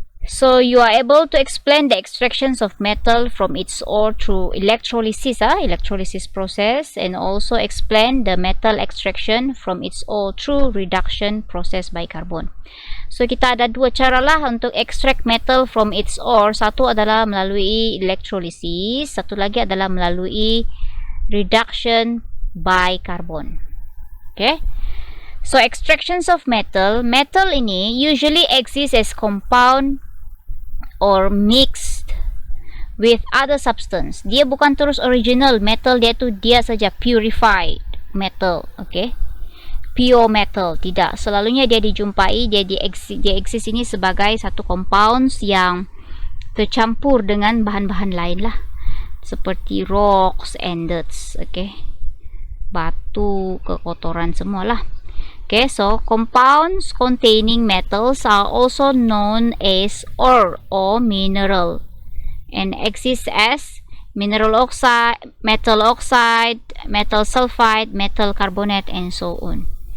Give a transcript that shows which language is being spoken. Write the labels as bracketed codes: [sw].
[en] So you are able to explain the extractions of metal from its ore through electrolysis, electrolysis process, and also explain the metal extraction from its ore through reduction process by carbon. [ms] So kita ada dua cara lah untuk [en] extract metal from its ore. [ms] Satu adalah melalui electrolysis, satu lagi adalah melalui reduction by carbon. [en] Okay. So extractions of metal ini usually exist as compound or mixed with other substance. [ms] Dia bukan terus original metal, dia saja purified metal. Okay, pure metal, tidak selalunya dia dijumpai, dia exist ini sebagai satu compounds yang tercampur dengan bahan-bahan lain lah, seperti [en] rocks and dirts. [ms] Okay, batu, kekotoran semua lah. [en] Okay, so compounds containing metals are also known as ore or mineral and exist as mineral oxide, metal sulfide, metal carbonate, and so on.